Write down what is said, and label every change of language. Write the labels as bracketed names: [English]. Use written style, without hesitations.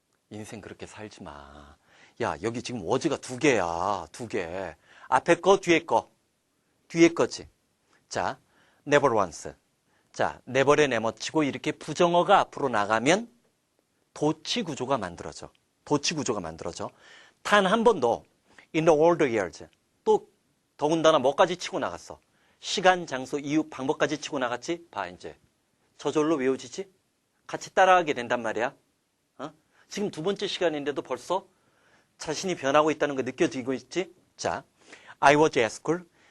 [Korean] 인생 그렇게 살지 마. 야, 여기 지금 워즈가 두 개야. 두 개. 앞에 거, 뒤에 거. 뒤에 거지. 자, never once. 자, never에 내모치고 이렇게 부정어가 앞으로 나가면 도치 구조가 만들어져. 도치 구조가 만들어져. 단 한 번도 in the old years. 또 더군다나 뭐까지 치고 나갔어? 시간, 장소, 이유, 방법까지 치고 나갔지? 봐, 이제. 저절로 외워지지? 같이 따라하게 된단 말이야. 지금 두 번째 시간인데도 벌써 자신이 변하고 있다는 거 느껴지고 있지? [English] 자, I was at school.